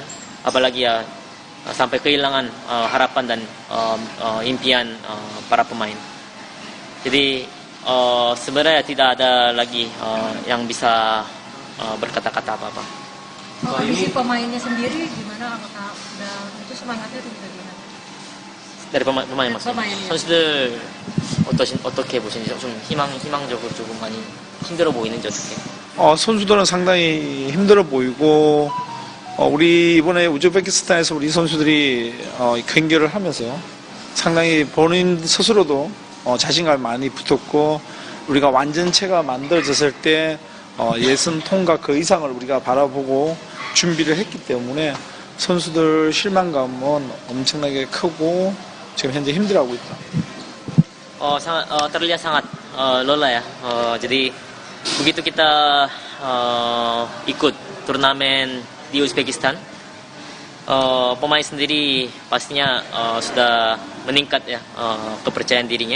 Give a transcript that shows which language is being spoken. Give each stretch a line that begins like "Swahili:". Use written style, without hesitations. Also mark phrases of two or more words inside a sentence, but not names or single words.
Indonesian: Apalagi ya sampai kehilangan harapan dan impian para pemain. Jadi sebenarnya tidak ada lagi yang bisa berkata-kata apa-apa. Kondisi pemainnya sendiri gimana? Apakah udah itu semangatnya itu bagaimana? Dari pemain maksudnya.
Korean: 선수들 어떻게 보시는지 좀 희망적으로 조금 많이 힘들어 보이는지 어떻게? 선수들은 상당히 힘들어 보이고 우리 이번에 우즈베키스탄에서 우리 선수들이 경기를 하면서요 상당히 본인 스스로도 자신감이 많이 붙었고 우리가 완전체가 만들어졌을 때 예선 통과 그 이상을 우리가 바라보고 준비를 했기 때문에 선수들 실망감은 엄청나게 크고 지금 현재 힘들어하고 있다.
Indonesian: Terlihat sangat lelah ya. Jadi begitu kita ikut turnamen di Uzbekistan, pemain sendiri pastinya sudah meningkat ya kepercayaan dirinya.